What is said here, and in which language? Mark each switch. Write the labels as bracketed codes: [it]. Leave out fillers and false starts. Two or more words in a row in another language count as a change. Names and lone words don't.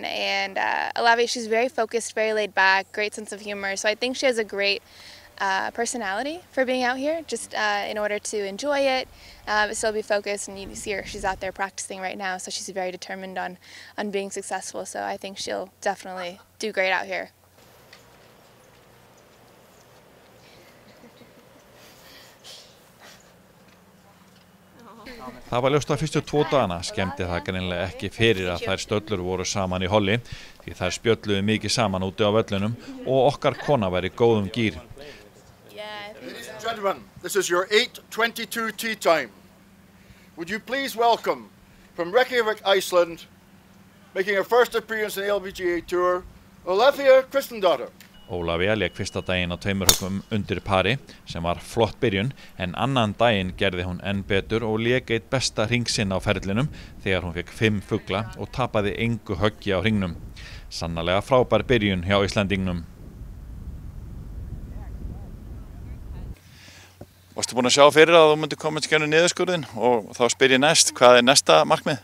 [en] And Ólafía, she's very focused, very laid back, great sense of humor. So I think she has a great personality for being out here, just in order to enjoy it, but still be focused. And you see her; she's out there practicing right now, so she's very determined on being successful. So I think she'll definitely do great out here. [is] Það var ljóst að fyrstu 2 dagana skemmti það greinilega ekki fyrir að þær stöllur voru saman í holli því þær spjölluðu mikið saman úti á völlunum og okkar kona var í góðum gír. [en] Ladies and gentlemen, this is your 8:22 tee time. Would you please welcome from Reykjavik, Iceland, making her first appearance in the LPGA Tour, Ólafía Kristjánsdóttir. [is] Ólafía lék fyrsta daginn á 2 höggum undir pari sem var flott byrjun en annan daginn gerði hún enn betur og lék eitt besta hring sinn á ferlinum þegar hún fekk 5 fugla og tapaði engu höggi á hringnum. Sannarlega frábær byrjun hjá Íslendingnum. Varstu búin að sjá fyrir að þú myndir koma í skjönnu niðurskurðin og þá spyr ég næst, hvað næsta markmið?